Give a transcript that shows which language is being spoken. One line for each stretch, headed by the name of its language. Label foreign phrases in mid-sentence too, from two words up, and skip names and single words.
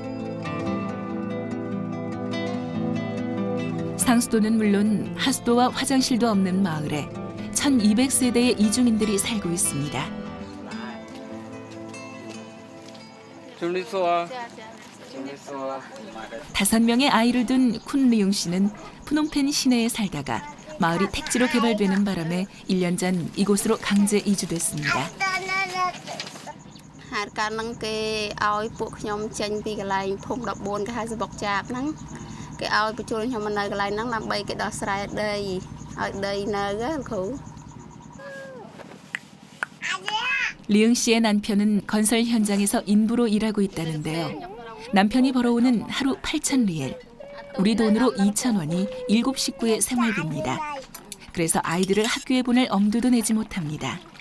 Korean: 상수도는 물론 하수도와 화장실도 없는 마을에 1200세대의 이주민들이 살고 있습니다. 5명의 아이를 둔 쿤 리웅 씨는 프놈펜 시내에 살다가 마을이 택지로 개발되는 바람에 1년 전 이곳으로 강제 이주됐습니다.
Khmer: ហេតុការណ៍ហ្នឹងគេឲ្យពួកខ្ញុំចេញពីកន្លែងភូមិ14គេហៅសបុកចាបហ្នឹងគេឲ្យបញ្ជូនខ្ញុំមកនៅកន្លែងហ្នឹងដើម្បីគេដោះស្រាយដីឲ្យដីនៅលោកគ្រូ
Korean: 리응 씨의 남편은 건설 현장에서 인부로 일하고 있다는데요. 남편이 벌어오는 하루 8,000리엘, 우리 돈으로 2,000원이 7 식구의 생활비입니다. 그래서 아이들을 학교에 보낼 엄두도 내지 못합니다.